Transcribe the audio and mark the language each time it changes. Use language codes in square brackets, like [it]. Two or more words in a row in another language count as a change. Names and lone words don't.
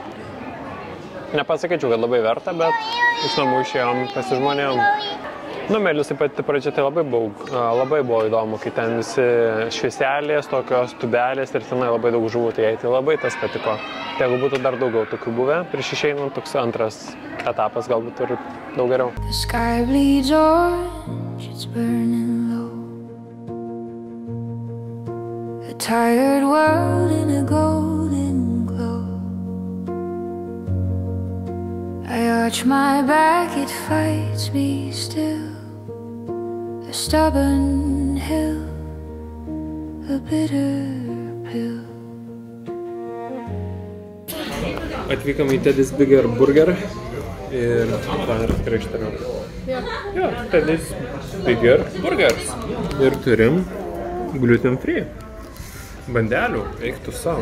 [lt] Nepasakyčiau, kad labai verta, bet iš namų išėjom pasižmonėjom. Nu, Melisai pati pradžia tai labai buvo įdomu, kai ten visi švieselės, tokios tubelės ir tenai labai daug žuvų, tai jai tai labai tas patiko. Tai jeigu būtų dar daugiau tokių buvę, prieš išeinant toks antras etapas galbūt ir daug geriau. [en] The sky bleeds orange, it's burning low. A tired world in a golden glow. I arch my back, it fights me still. A stubborn hill, a bitter pill. [lt] Atvykom į Teddy's Bigger Burger ir ten yra tikrai ištariu. Jo, Teddy's Bigger Burgers. Ir turim [en] gluten free [lt] bandelių, eiktų savo.